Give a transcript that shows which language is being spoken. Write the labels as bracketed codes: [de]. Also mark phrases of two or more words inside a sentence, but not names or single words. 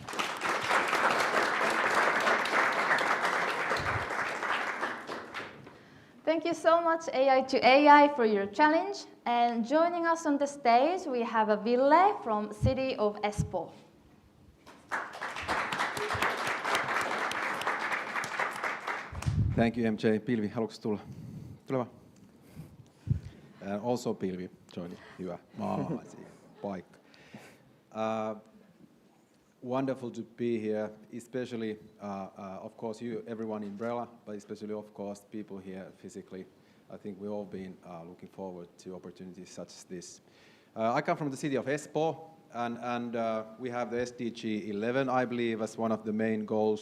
[en] Thank you so much, AI to AI, for your challenge. And joining us on the stage, we have a Ville from City of Espoo. Thank you, MJ. [fi] Pilvi, haluatko tulla? Tule vaan. Also Pilvi joini. Hyvä. Paikka. [en] Wonderful to be here, especially, of course, everyone in Brella, but especially, of course, people here physically. I think we've all been looking forward to opportunities such as this. I come from the city of Espoo, and we have the SDG 11, I believe, as one of the main goals.